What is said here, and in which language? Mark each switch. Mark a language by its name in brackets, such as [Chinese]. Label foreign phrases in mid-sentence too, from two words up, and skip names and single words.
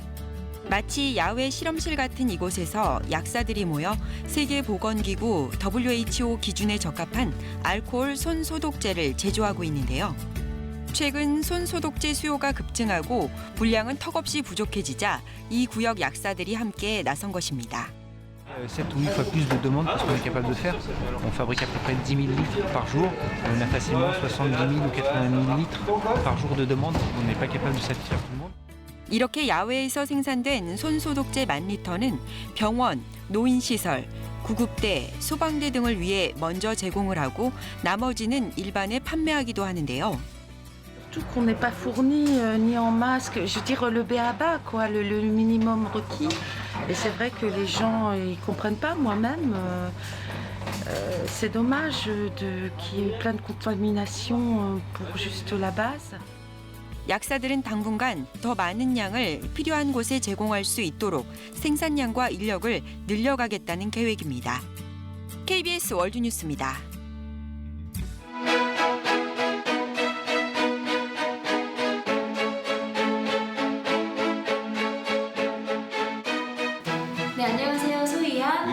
[Korean] 마치 야외 실험실 같은 이곳에서 약사들이 모여 세계보건기구 WHO 기준에 적합한 알코올 손소독제를 제조하고 있는데요. 최근 손소독제 수요가 급증하고 분량은 턱없이 부족해지자 이 구역 약사들이 함께 나선 것입니다. [French] 7 ou 8 fois plus de demandes que ce qu'on est capable de faire. On fabrique à peu près 10 000 litres par jour. On a facilement 70 000 ou 80 000 litres par jour de demandes. On n'est pas capable de satisfaire tout le monde. [Korean] 이렇게 야외에서 생산된 손소독제 10,000리터는 병원, 노인시설, 구급대, 소방대 등을 위해 먼저 제공을 하고 나머지는 일반에 판매하기도 하는데요. [French] Surtout qu'on n'est pas fourni ni en masque, je veux dire le b.a.-ba, quoi, le minimum requis. Et c'est vrai que les gens ils comprennent pas. Moi-même, c'est dommage qu'il y ait plein de contamination pour juste la base. [Korean] 약사들은 당분간 더 많은 양을 필요한 곳에 제공할 수 있도록 생산량과 인력을 늘려가겠다는 계획입니다. KBS 월드뉴스입니다. 네, 안녕하세요. 소희야.